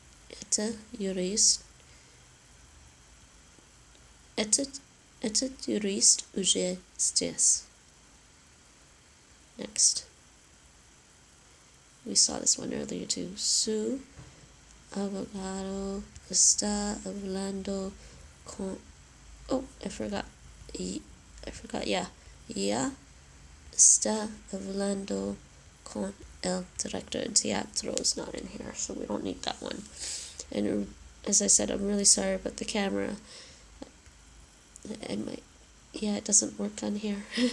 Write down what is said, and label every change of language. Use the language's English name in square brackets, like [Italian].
[Russian] Это юрист. Этот юрист уже здесь. [English] Next. We saw this one earlier too. [Spanish] Su abogado está hablando con. [English] Oh, I forgot. Yeah. [Spanish] Ya está hablando con el director de teatro [English] is not in here, so we don't need that one. And as I said, I'm really sorry about the camera. It doesn't work on here.